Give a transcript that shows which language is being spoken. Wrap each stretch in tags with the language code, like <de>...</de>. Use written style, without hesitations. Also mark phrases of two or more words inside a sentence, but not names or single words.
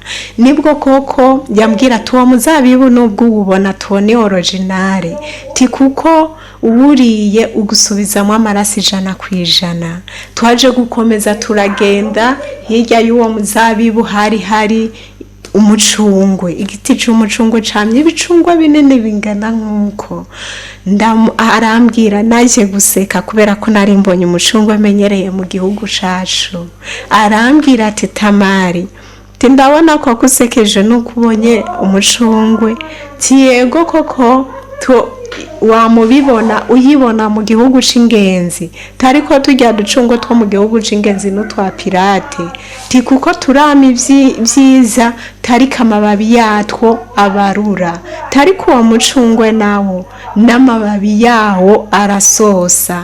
<rn>Nibwo koko yambwira ati uwo muzabibu nubwo ubona tubone originale kuko uwuriye ugusubizamo amaraso 100%. Twaje gukomeza turagenda. Hirya y'uwo muzabibu hari umucungwe, igiti c'umucungwe camye ibicungwe binini bingana nk'uko. Arambwira, naje guseka kubera ko nari mbonye umucungwe menyereye mu gihugu cacu. Arambwira ati Tamari, ndabona ko kusekeje n'ukubonye umucungwe. Yego koko wamubibona uyibona mu gihugu c'ingenzi tariko turya ducungwe two mu gihugu c'ingenzi n'utwa pirate kuko turama ivyiza tariko amababi yatwo abarura, tariko uwo mucungwe nawo n'amababi yawo arasosa.</rn>